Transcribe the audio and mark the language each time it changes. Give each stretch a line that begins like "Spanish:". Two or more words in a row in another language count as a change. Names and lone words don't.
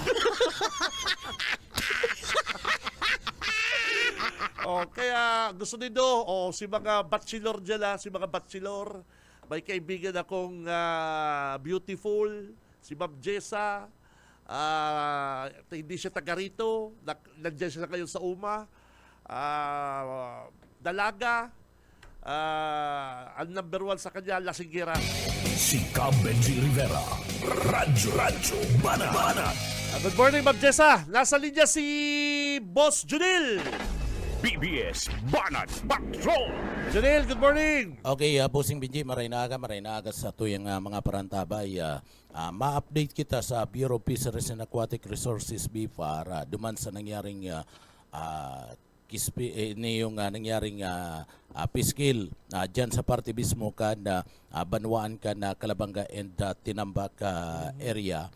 Filipino: Kaya gusto nito, si mga bachelor dyan si mga bachelor, may kaibigan akong beautiful, si Ma'am Jessa, hindi siya taga rito, nandiyan siya ngayon sa UMA, dalaga, ang number one sa kanya, Lasinggera. Si Benji Rivera. Radyo Banat.
English: Good morning,
Filipino: Ma'am Jessa. Nasa linya si Boss Junil. BBS Banat Patrol.
English: Junil, good morning. Okay, Bossing Benji,
Bikol: maray na aga sa tuyang mga parantabay. Ma-update kita sa Bureau of Fisheries and Aquatic Resources, BFAR, duman sa nangyaring nangyaring piskil dyan sa parte mismo ka na Banwaan ka na Kalabanga and Tinambak area.